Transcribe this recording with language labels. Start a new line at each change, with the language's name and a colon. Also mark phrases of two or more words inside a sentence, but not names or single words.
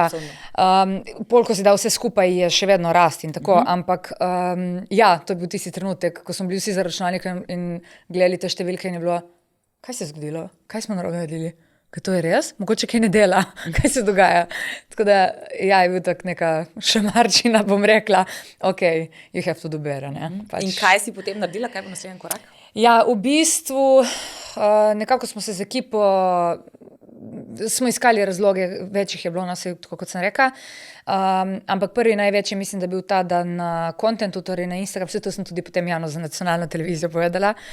Slovenian: Polko se da vse skupaj je še vedno rast in tako, ampak ja, to je bil tisti trenutek, ko smo bili vsi za računalnikom in gledali te številke in je bilo, kaj se je zgodilo, kaj smo narobe naredili? Kaj to je res? Mogoče kaj ne dela? Kaj se dogaja? Tako da, ja, je bil tak neka šamarčina, bom rekla,
English: ok, you have to do better,
Slovenian: ne? Pač. In kaj si potem naredila? Kaj bo naslednji korak? Ja, v bistvu, nekako smo se z ekipo, smo iskali razloge, večjih je bilo nas, tako kot sem rekla, ampak prvi največji mislim, da bil ta, da na kontentu, torej na Instagram, vse to sem tudi potem javno za nacionalno televizijo povedala,